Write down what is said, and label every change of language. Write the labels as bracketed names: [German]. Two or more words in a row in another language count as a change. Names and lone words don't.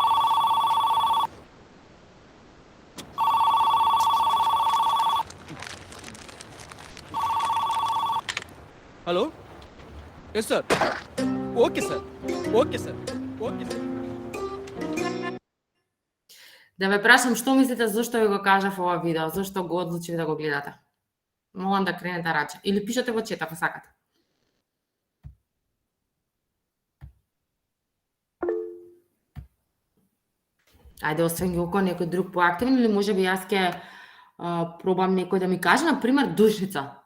[English] Hello, yes sir. OK sir, OK sir, OK sir. [Macedonian] Да ве прашам што мислите зашто ви го кажав ова видео, зашто го одлучив да го гледате. Молам да кренете раче или пишете во чет ако сакате. Ајде, освен Јоко, некој друг поактивен или може би јас ќе пробам некој да ми каже, на пример, Душица.